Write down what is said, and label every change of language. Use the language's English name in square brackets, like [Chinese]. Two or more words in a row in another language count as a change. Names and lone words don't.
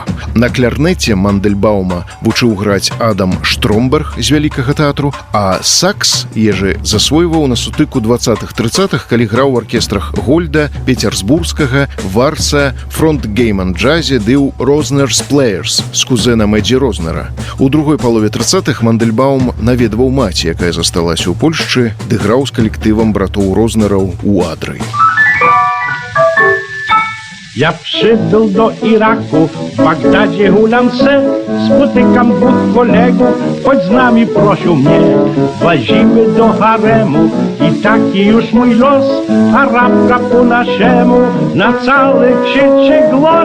[Belarusian] На кларнеце Мандельбаума вучыў граць Адам Штромберг з вялікага тэатру, а сакс Ежы засвойваў на сутыку 20-30-х, калі граў у аркестрах Гольда, Петербургскага, Варса, фронт-гейман-джазе ды ў «Рознерс Плеерс» з кузэнам Эдзі Рознера. У другой палове 30-х Мандельбаум наведваў маці, якая засталася ў Польшчы, ды граў з калектывам братоў Рознераў у Адры. [Polish] Ja przybył do Iraku, w Bagdadzie hulam se, spotykam dwóch kolegów, chodź z nami prosił mnie, włazimy do haremu i taki już mój los, Arabka po naszemu, na cały krzyczy głos.